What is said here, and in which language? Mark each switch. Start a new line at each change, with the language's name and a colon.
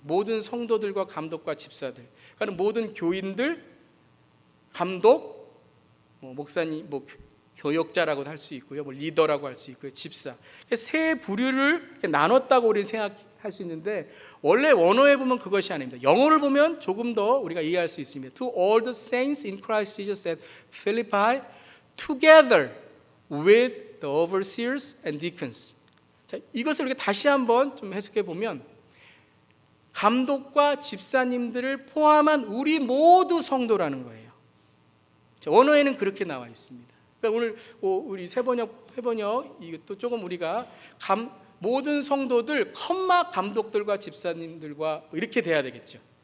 Korean: 모든 성도들과 감독과 집사들, 그러니까 모든 교인들, 감독, 목사님, 교역자라고도 할 수 있고요, 리더라고 할 수 있고요, 집사, 세 부류를 나눴다고 우리는 생각할 수 있는데 원래 원어에 보면 그것이 아닙니다. 영어를 보면 조금 더 우리가 이해할 수 있습니다.
English: To all the saints in Christ Jesus at Philippi, together with the overseers and deacons.
Korean: 자, 이것을 우리가 다시 한번 좀 해석해 보면 감독과 집사님들을 포함한 우리 모두 성도라는 거예요. 자, 원어에는 그렇게 나와 있습니다. 그러니까 오늘 우리 회번역 이것도 조금 우리가 모든 성도들 컴마 감독들과 집사님들과 이렇게 돼야 되겠죠.